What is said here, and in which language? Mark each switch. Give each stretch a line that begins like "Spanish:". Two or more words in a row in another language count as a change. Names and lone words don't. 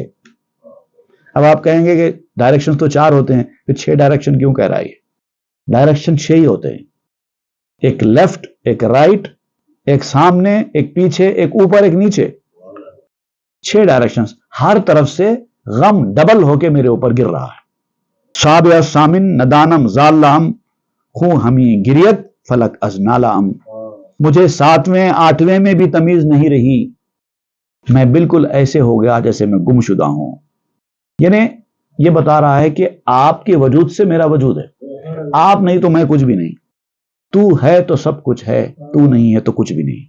Urdu: اب آپ کہیں گے کہ ڈائریکشن تو 4 ہوتے ہیں، پھر 6 ڈائریکشن کیوں کہہ رہا ہے؟ ڈائریکشن 6 ہی ہوتے ہیں، ایک لیفٹ، ایک رائٹ، ایک سامنے، ایک پیچھے، ایک اوپر، ایک نیچے. 6 ڈائریکشنز، ہر طرف سے غم ڈبل ہو کے میرے اوپر گر رہا ہے.
Persian: سابع سامن ندانم زالام خوں ہمی گریت فلک از نالام.
Urdu: مجھے 7ویں 8ویں میں بھی تمیز نہیں رہی، میں بالکل ایسے ہو گیا جیسے میں گم شدہ ہوں. یعنی یہ بتا رہا ہے کہ آپ کے وجود سے میرا وجود ہے، آپ نہیں تو میں کچھ بھی نہیں. تو ہے تو سب کچھ ہے، تو نہیں ہے تو کچھ بھی نہیں.